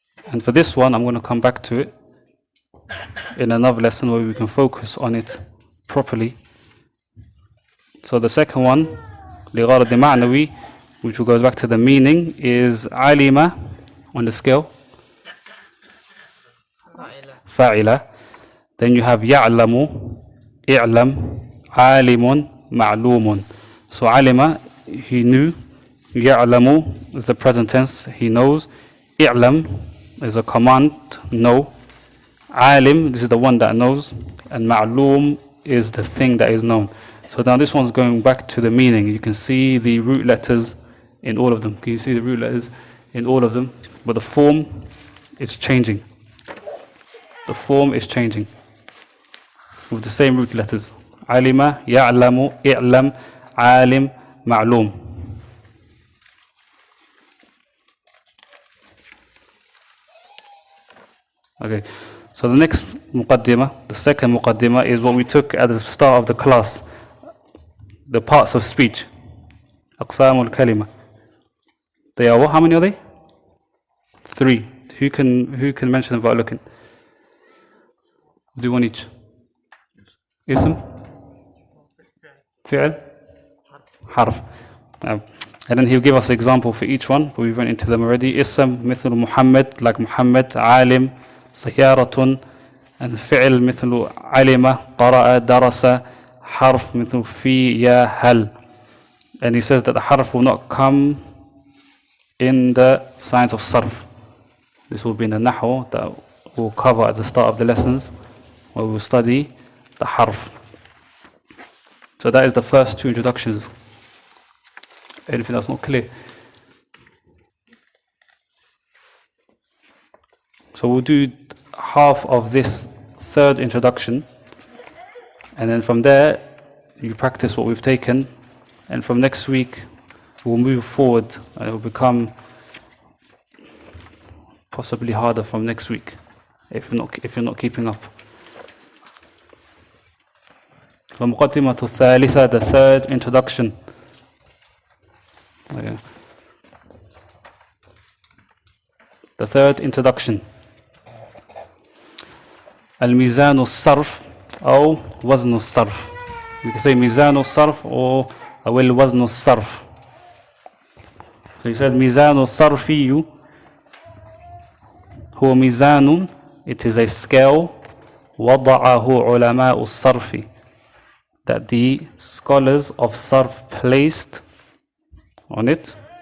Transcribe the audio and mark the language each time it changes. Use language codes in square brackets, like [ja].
[en] And for this one, I'm going to come back to it in another lesson where we can focus on it properly. So the second one, [ar] لغرض معنوي, [en] which goes back to the meaning, is علم on the scale. [ar] فاعلة. [en] Then you have [ar] يعلم, اعلم, عالم, معلوم. [en] So علم, he knew. يعلم is the present tense, he knows. اعلم is a command, know. عالم, this is the one that knows. And معلوم is the thing that is known. So now this one's going back to the meaning. You can see the root letters in all of them. Can you see the root letters in all of them? But the form is changing. The form is changing with the same root letters. [ar] علم, يعلم, اعلم, عالم, معلوم. [en] Okay, so the next muqaddimah, the second muqaddimah, is what we took at the start of the class. The parts of speech. [ar] أقسام الكلمة. [en] They are what? How many are they? 3. Who can mention them without looking? Do one each. اسم, فعل, حرف. And then he'll give us an example for each one, but we went into them already. [ar] اسم مثل محمد, [en] like Muhammad. [ar] عالم, سيارة. And فعل مثل علم, قرأ, درس. حرف مثل في, يا, هل. [en] And he says that the harf will not come in the science of sarf. This will be in the nahu that we'll cover at the start of the lessons, where we'll study the harf. So that is the first 2 introductions. Anything that's not clear? So we'll do half of this 3rd introduction, and then from there you practice what we've taken, and from next week we'll move forward and it will become possibly harder from next week if you're not keeping up. [ar] المقدمة الثالثة, [en] the third introduction. Okay. The third introduction. [ar] الميزان الصرف أو وزن الصرف. [en] You can say ميزان الصرف or الوزن الصرف. So he says [ar] ميزان الصرفي هو ميزان, [en] it is a scale [ar] وضعه علماء الصرف, [en] that the scholars of Sarf placed on it.